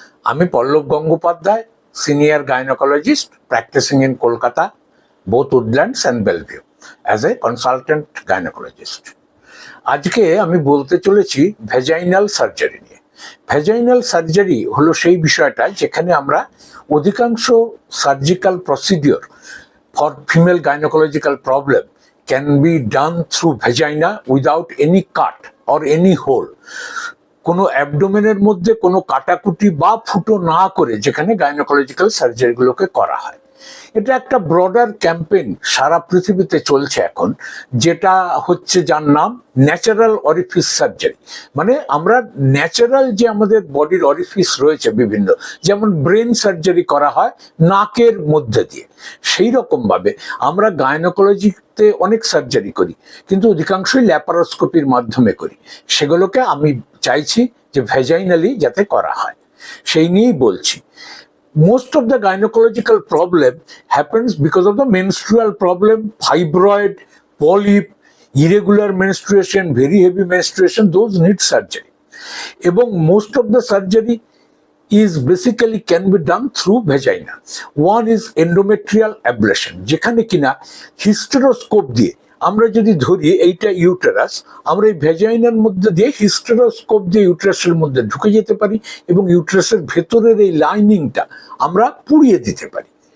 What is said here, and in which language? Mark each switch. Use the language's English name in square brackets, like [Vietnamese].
[English] আমি Pallab Gangopadhyay, senior gynaecologist practicing in Kolkata, both Woodlands and Bellevue, as a consultant gynecologist. [Bangla] আজকে আমি বলতে চলেছি ভ্যাজাইনাল সার্জারি নিয়ে। [English] vaginal surgery [Bangla] হলো সেই বিষয়টা যেখানে আমরা অধিকাংশ [English] Surgical procedure for female gynaecological problem can be done through vagina without any cut or any hole. [Bangla] কোনো অ্যাবডোমেনের মধ্যে কোনো কাটাকুটি বা ফুটো না করে যেখানে গাইনোকোলজিক্যাল সার্জারিগুলোকে করা হয়। এটা একটা ব্রডার ক্যাম্পেইন সারা পৃথিবীতে চলছে এখন, যেটা হচ্ছে যার নাম ন্যাচারাল অরিফিস সার্জারি। মানে আমরা ন্যাচারাল যে আমাদের বডির অরিফিস রয়েছে বিভিন্ন, যেমন ব্রেন সার্জারি করা হয় নাকের মধ্যে দিয়ে, সেই রকম ভাবে আমরা গাইনোকোলজিতে অনেক সার্জারি করি, কিন্তু অধিকাংশই ল্যাপারোস্কোপির মাধ্যমে করি। সেগুলোকে আমি চাইছি যে ভ্যাজাইনালি যাতে করা হয়, সেই নিয়েই বলছি। [English] Most of the gynecological problem happens because of the menstrual problem, fibroid, polyp, irregular menstruation, very heavy menstruation, those need surgery. [Bangla] এবং [English] most of the surgery is basically can be done through vagina. One is endometrial ablation, [Bangla] যেখানে কিনা হিস্টেরোস্কোপ দিয়ে আমরা যদি ধরি এইটা uterus, আমরা এই ভ্যাজাইনার মধ্যে দিয়ে হিস্টেরোস্কোপ দিয়ে ইউটেরাসের মধ্যে ঢুকে যেতে পারি এবং ইউটেরাসের ভেতরের এই লাইনিংটা আমরা পুড়িয়ে দিতে পারি।